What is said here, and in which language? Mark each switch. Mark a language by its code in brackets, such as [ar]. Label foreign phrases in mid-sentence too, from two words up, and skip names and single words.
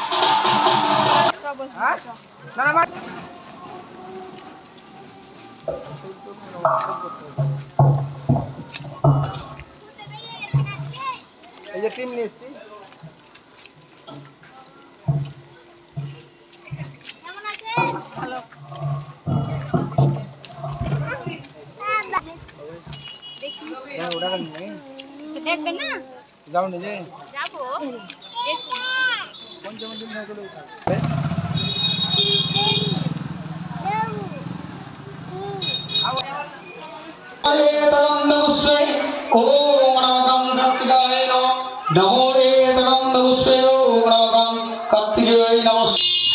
[ms] Hah? Nama? [bn] এই যে টিম নিয়ে এসেছি। কেমন আছে? ভালো। দেখি। ওটা নেই। দেখবেন না? যাও নিজে। যাবো। দেখছি। কোন যেমন দিন না গেলে [sa] नमो कार्तिकेय नमः।